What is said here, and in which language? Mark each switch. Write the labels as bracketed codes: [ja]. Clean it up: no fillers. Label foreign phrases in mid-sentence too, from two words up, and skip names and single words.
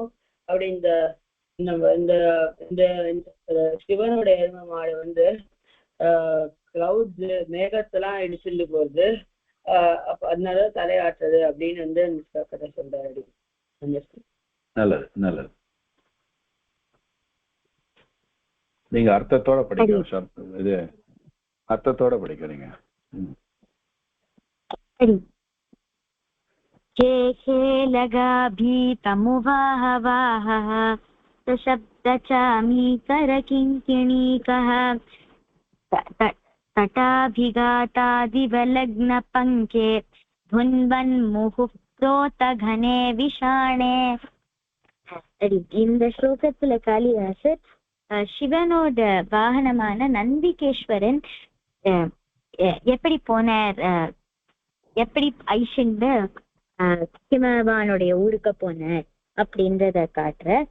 [ta] அப்படி இந்த சிவனோட எரும மாடு வந்து கிளவுட்ஸ் மேகத்தெல்லாம் இடிச்சுட்டு போகுது. அப்ப அதனால தலையாட்டுறது அப்படின்னு வந்து கதை சொல்றாரு. நல்லது நல்லது. நீங்க அர்த்தத்தோட படிக்க, இது அர்த்தத்தோட படிக்கிறீங்க. [sa] लगाभीतमुवाहवाहः सशब्दचामीकरकिङ्किणीकः तटाभिघातादिवलग्नपङ्के धुन्वन्मुहुः प्रोतघने விஷானே. [ta] இந்த ஸ்லோகத்துல காளிதாசர் சிவனோட வாகனமான நந்திகேஸ்வரன் எப்படி போனார், எப்படி ஐஷண்டு ஹிமவானுடைய ஊருக்கு போனார் அப்படின்றத காட்டுற.